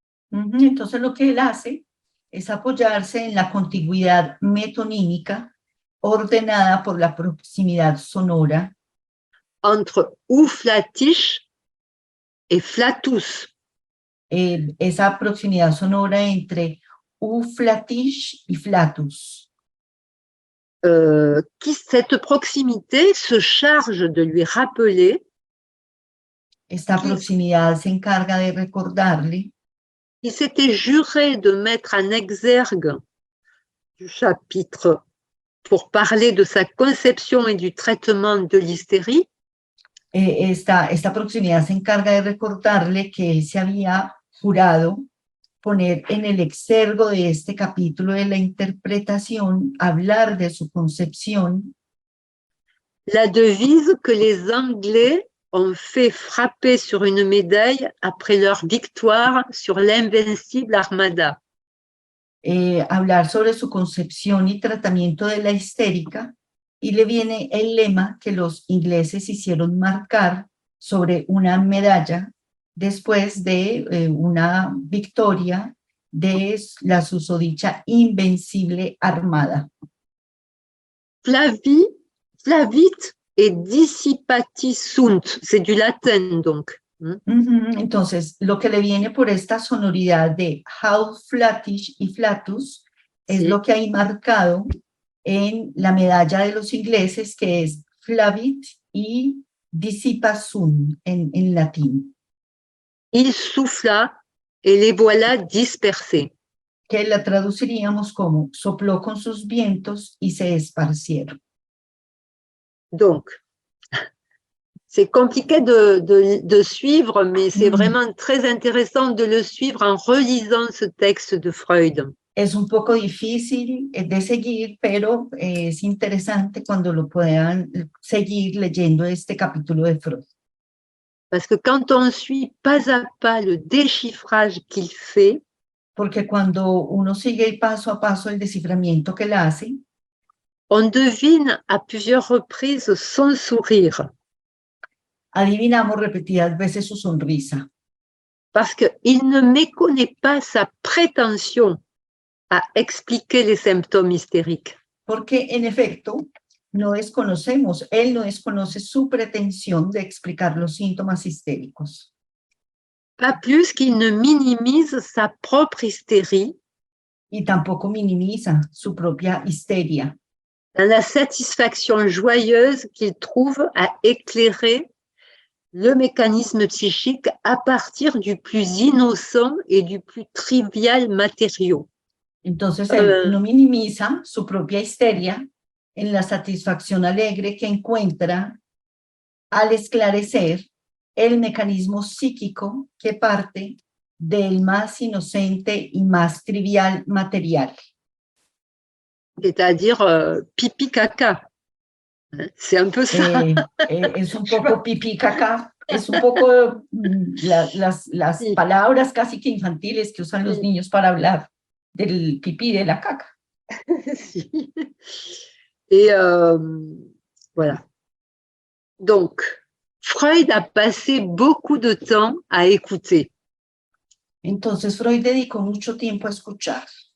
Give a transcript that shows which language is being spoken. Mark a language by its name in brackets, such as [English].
[Spanish] Entonces, lo que él hace es apoyarse en la contigüidad metonímica ordenada por la proximidad sonora [French] entre ouflatiche et flatus. [Spanish] Esa proximidad sonora entre ouflatiche y flatus. [French] Cette proximité se charge de lui rappeler. [Spanish] Esta proximidad se encarga de recordarle. [French] Il s'était juré de mettre en exergue du chapitre pour parler de sa conception et du traitement de l'hystérie. [Spanish] Esta proximidad se encarga de recordarle que él se había jurado poner en el exergo de este capítulo de la interpretación, hablar de su concepción. [French] La devise que les Anglais ont fait frapper sur une médaille après leur victoire sur l'invincible Armada. [Spanish] Hablar sobre su concepción y tratamiento de la histérica, y le viene el lema que los ingleses hicieron marcar sobre una medalla después de una victoria de la susodicha invencible Armada. [Latin] Flavit et dissipati sunt, [French] c'est du latin donc. [Spanish] Entonces, lo que le viene por esta sonoridad de how flatish y flatus es lo que hay marcado en la medalla de los ingleses, que es flavit y [Latin] dissipa sunt [Spanish] en latín. [French] Il souffla et les voilà dispersés. [Spanish] Que la traduciríamos como sopló con sus vientos y se esparcieron. [French] Donc, c'est compliqué de suivre, mais c'est vraiment très intéressant de le suivre en relisant ce texte de Freud. [Spanish] Es un poco difícil de seguir, pero es interesante cuando lo puedan seguir leyendo este capítulo de Freud. [French] Parce que quand on suit pas à pas le déchiffrage qu'il fait, [Spanish] porque cuando uno sigue paso a paso el desciframiento que él hace, [French] on devine à plusieurs reprises son sourire. [Spanish] Adivinamos repetidas veces su sonrisa. [French] Parce qu'il ne méconnaît pas sa prétention à expliquer les symptômes hystériques. [Spanish] Porque en efecto, él no desconoce su pretensión de explicar los síntomas histéricos. [French] Pas plus qu'il ne minimise sa propre hystérie. [Spanish] Y tampoco minimiza su propia histeria. [French] Dans la satisfaction joyeuse qu'il trouve à éclairer le mécanisme psychique à partir du plus innocent et du plus trivial matériau. [Spanish] Entonces él no minimiza su propia histeria en la satisfacción alegre que encuentra al esclarecer el mecanismo psíquico que parte del más inocente y más trivial material. [French] C'est-à-dire pipi caca. C'est un peu ça. [Spanish] Es un poco pipí caca, es un poco las Sí. palabras casi que infantiles que usan los Sí. niños para hablar del pipí de la caca. [French] Si. Et voilà. Donc, Freud a passé beaucoup de temps à écouter. [Spanish] Entonces Freud dedicó mucho tiempo a escuchar.